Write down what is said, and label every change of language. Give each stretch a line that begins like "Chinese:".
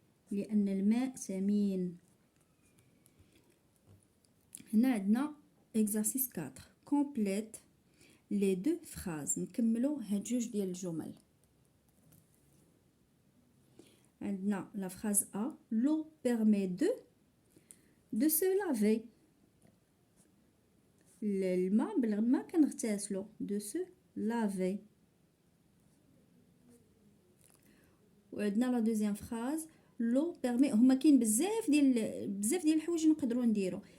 Arabic: لأن الماء ثمين. هنا عندنا exercice 4.
French: Complète les deux phrases.
Arabic: نكملوا هاد جوج ديال الجمل. عندنا la phrase A.
French: L'eau permet de se laver.
Arabic: الماء بالماء كنغتاسلو.
French: De se laver.
Arabic: وعندنا la deuxième phrase.
French: L'eau permet
Arabic: هما كاين بزاف ديال الحوايج نقدروا نديرو.